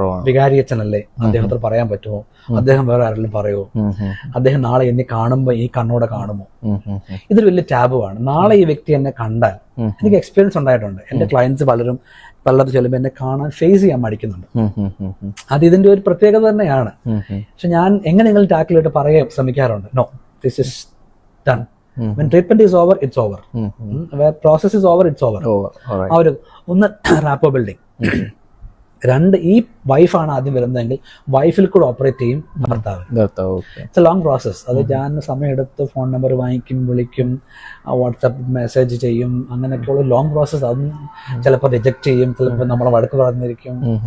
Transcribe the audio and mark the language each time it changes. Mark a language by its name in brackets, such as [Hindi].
[Malayalam] വികാരി അച്ഛനല്ലേ, അദ്ദേഹത്തിന് പറയാൻ പറ്റുമോ, അദ്ദേഹം വേറെ ആരെങ്കിലും പറയുമോ, അദ്ദേഹം നാളെ എന്നെ കാണുമ്പോൾ ഈ കണ്ണോടെ കാണുമോ. ഇതൊരു വലിയ ടാബുവാണ്. നാളെ ഈ വ്യക്തി എന്നെ കണ്ടാൽ, എനിക്ക് എക്സ്പീരിയൻസ് ഉണ്ടായിട്ടുണ്ട്. എന്റെ ക്ലയൻസ് പലരും ചെല്ലുമ്പോൾ എന്നെ കാണാൻ ഫേസ് ചെയ്യാൻ മടിക്കുന്നുണ്ട്. അത് ഇതിന്റെ ഒരു പ്രത്യേകത തന്നെയാണ്. പക്ഷെ ഞാൻ എങ്ങനെയെങ്കിലും ടാക്കിലിട്ട് പറയാൻ ശ്രമിക്കാറുണ്ട്. [English] No, this is done. When treatment is over, it's over. Where process is over, it's over. [Malayalam] ആ ഒരു ഒന്ന് റാപ്പോ ബിൽഡിംഗ്. രണ്ട്, ഈ വൈഫാണ് ആദ്യം വരുന്നതെങ്കിൽ വൈഫിൽ കൂടെ ഓപ്പറേറ്റ് ചെയ്യും ഭർത്താവ്. [English] It's a long process. [Malayalam] അത് ഞാൻ സമയമെടുത്ത് ഫോൺ നമ്പർ വാങ്ങിക്കും, വിളിക്കും, വാട്സാപ്പ് മെസ്സേജ് ചെയ്യും, അങ്ങനെയൊക്കെയുള്ള ലോങ് പ്രോസസ്. അതും ചിലപ്പോൾ റിജക്ട് ചെയ്യും, ചിലപ്പോൾ നമ്മളെ വഴക്ക് പറഞ്ഞിരിക്കും.